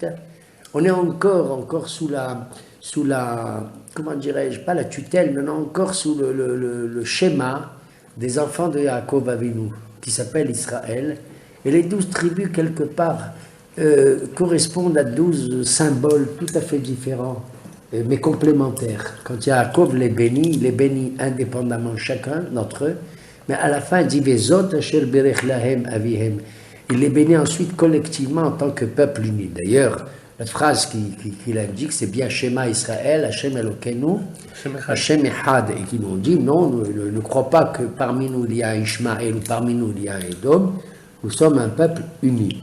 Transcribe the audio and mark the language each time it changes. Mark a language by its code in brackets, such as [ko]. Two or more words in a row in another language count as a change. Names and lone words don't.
[fr] On est encore sous la, comment dirais-je, pas la tutelle, mais encore sous le schéma des enfants de [he] יעקב אבינו, [fr] qui s'appelle Israël. Et les 12 tribus, quelque part, correspondent à 12 symboles tout à fait différents, mais complémentaires. Quand Yaakov les bénit indépendamment chacun d'entre eux, mais à la fin, il dit « [he] וזאת אשר ברך להם אביהם ». [fr] Il les bénit ensuite collectivement en tant que peuple uni. D'ailleurs, la phrase qu'il indique, c'est bien [he] שמע ישראל השם אלוקינו השם אחד, [fr] et qui nous dit non, ne crois pas que parmi nous il y a Ishmaël ou parmi nous il y a Edom, nous sommes un peuple uni.